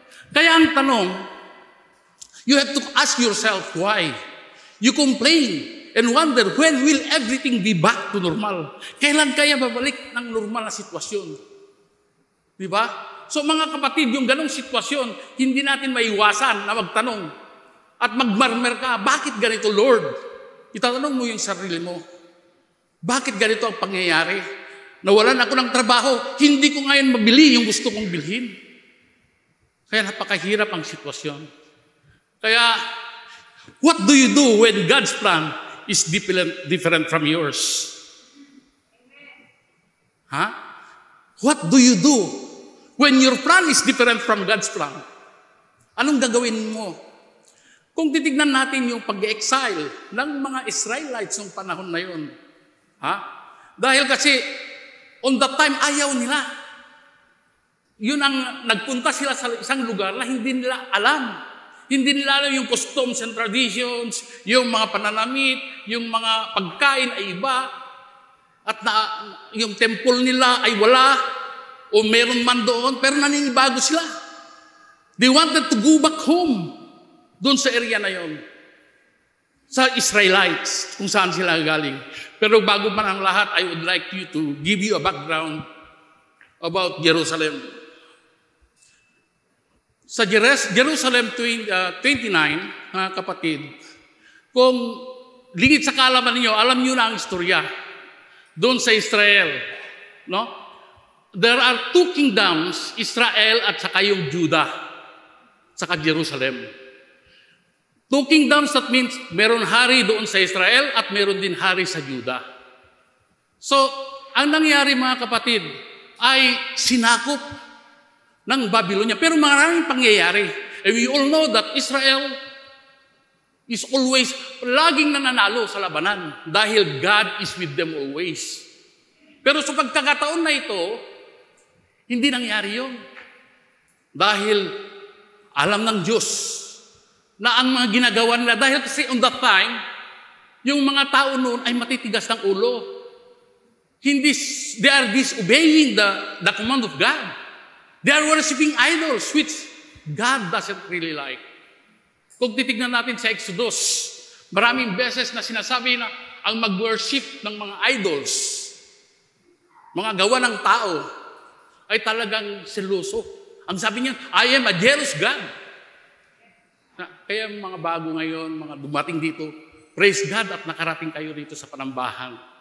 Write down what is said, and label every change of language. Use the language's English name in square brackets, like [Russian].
[Filipino] Kaya ang tanong, [English] you have to ask yourself why. You complain and wonder when will everything be back to normal. [Filipino] Kailan kaya babalik ng normal na sitwasyon? Di ba? So mga kapatid, yung ganong sitwasyon, hindi natin maiwasan na magtanong at magmarmer ka, bakit ganito, Lord? Itatanong mo yung sarili mo, bakit ganito ang pangyayari? Nawalan ako ng trabaho, hindi ko ngayon mabili yung gusto kong bilhin. Kaya napakahirap ang sitwasyon. [English] Kaya, what do you do when God's plan is different from yours? Huh? What do you do when your plan is different from God's plan? [Filipino] Anong gagawin mo? Kung titignan natin yung pag-exile ng mga Israelites ng panahon na yun, dahil kasi [English] on that time [Filipino] ayaw nila. Yun ang nagpunta sila sa isang lugar na hindi nila alam. Hindi nila alam yung [English] customs and traditions, [Filipino] yung mga pananamit, yung mga pagkain ay iba, at yung temple nila ay wala, o meron man doon, pero naninibago sila. [English] They wanted to go back home, [Filipino] doon sa area na yon, sa Israelites, kung saan sila galing. Pero bago pa ang lahat, [English] I would like you to give you a background about Jerusalem. [Filipino] Sa Jerusalem 29, mga kapatid, kung lingid sa kaalaman ninyo, alam niyo na ang istorya doon sa Israel. No? [English] There are two kingdoms, Israel at saka yung Judah, saka Jerusalem. Two kingdoms, that means [Filipino] meron hari doon sa Israel at meron din hari sa Judah. So, ang nangyari mga kapatid ay sinakop ng Babylonia. Pero maraming pangyayari. [English] And we all know that Israel is always [Filipino] laging nananalo sa labanan dahil [English] God is with them always. [Filipino] Pero sa pagkakataon na ito, hindi nangyari yun. Dahil alam ng Diyos na ang mga ginagawa nila, dahil kasi [English] on that time, [Filipino] yung mga tao noon ay matitigas ng ulo. [English] They are disobeying the command of God. They are worshiping idols, which God doesn't really like. [Filipino] Kung titignan natin sa Exodus, maraming beses na sinasabi na ang mag-worship ng mga idols, mga gawa ng tao, ay talagang seloso. Ang sabi niya, [English] I am a jealous God. [Filipino] Kaya mga bago ngayon, mga dumating dito, praise God at nakarating kayo dito sa Panambahan.